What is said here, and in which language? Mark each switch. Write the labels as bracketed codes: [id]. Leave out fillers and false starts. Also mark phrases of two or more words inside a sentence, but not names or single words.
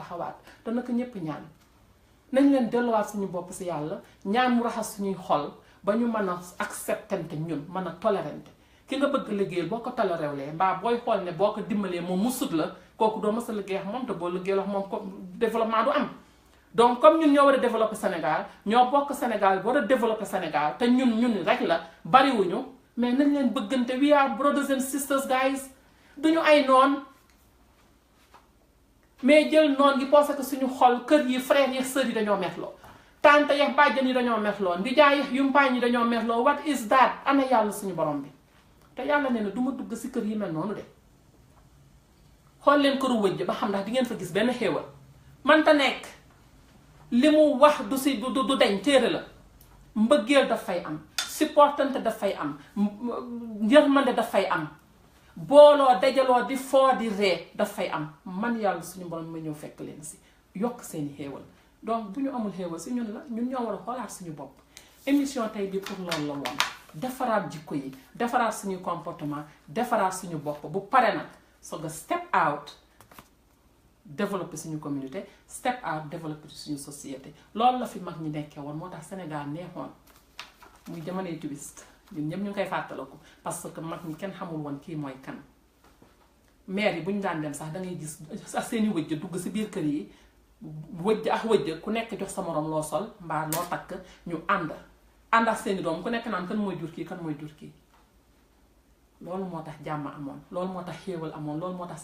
[wo] taxawaat te naka ñépp ñaan nañ leen delluwaat suñu bopp si yàlla ñaan mu raxas suñuy xol ba ñu mën a acceptante ñun mën a tolérante ki nga bëgg liggéeyal boo ko tolérewlee mbaa booy xool ne boo ko dimbalee moom mu sut la kooku doo mës a liggéey ak moom te boo liggéeyal ak moom ko développement du am [fr] donc comme [wo] ñun ñoo war a développer Sénégal ñoo bokk Sénégal war a développer Sénégal te ñun rek la bariwuñu mais nañ leen bëggante [en] we are brothers and sisters guys [wo] duñu ay noon mais jël noon gi [fr] parce que [wo] suñu xol kër yi frères yi sœurs yi dañoo merloo tante yeex bàjjan yi dañoo merloo ndijaay yeex yumpaañ yi dañoo merloo [en] what is that [wo] ana yàlla suñu borom bi te yàlla nee na du ma dugg si kër yi mel noonu de xool leen këru wëjj ba xam ndax di ngeen fa gis benn xéewal man ta nekk li mu wax du si du dañ téere la mbëggeel daf fay am supportante daf fay am yërmande daf fay am booloo dajaloo di foo di ree daf fay am man yàlla suñu borom ma ñëw fekk leen si yokk seeni xéewal donc bu ñu amul xéewal si ñun la ñun ñoo war a xoolaat suñu bopp émission tey bi pour loolu la woon defaraat jikko yi defaraat suñu comportement defaraat suñu bopp bu pare nag soog a [en] step out [wo] développer suñu communauté [en] step out [wo] développer suñu société loolu la fi mag ñi nekkee woon moo tax Sénégal neexoon muy jamonoy twist ñun ñëpp ñu ngi koy fàttaliku [fr] parce que [wo] mag ñi kenn xamul woon kii mooy kan maire yi bu ñu daan dem sax da ngay gis ak seeni wëjj dugg si biir kër yi wëjj ak wëjj ku nekk jox sa morom loo sol mbaa loo takk ñu ànd ak seeni doom ku nekk naan kan mooy jur kii kan mooy jur kii loolu moo tax jàmm amoon loolu moo tax xéewal amoon loolu moo tax